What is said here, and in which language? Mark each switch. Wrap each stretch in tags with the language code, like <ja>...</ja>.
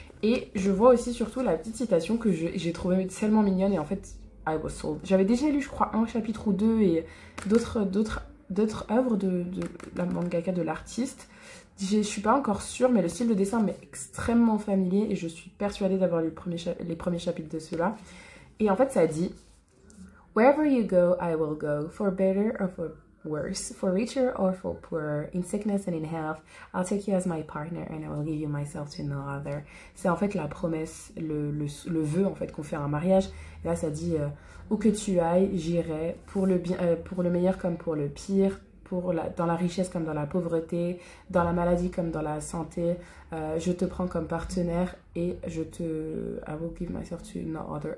<fr>Et je vois aussi surtout la petite citation que j'ai trouvée tellement mignonne. Et en fait,</fr> <en>I was sold.</en> <fr>J'avais déjà lu, je crois, un chapitre ou deux et d'autres œuvres de la mangaka, de l'artiste. Je suis pas encore sûre, mais le style de dessin m'est extrêmement familier et je suis persuadée d'avoir lu les premiers chapitres de cela. Et en fait, ça dit</fr> <en>Wherever you go, I will go, for better or for worse, for richer or for poorer, in sickness and in health, I'll take you as my partner and I will give you myself to no other.</en> <fr>C'est en fait la promesse, le vœu en fait qu'on fait à un mariage. Et là, ça dit où que tu ailles, j'irai pour le bien, pour le meilleur comme pour le pire, dans la richesse comme dans la pauvreté, dans la maladie comme dans la santé. Je te prends comme partenaire et</fr> <en>I will give myself to no other.</en>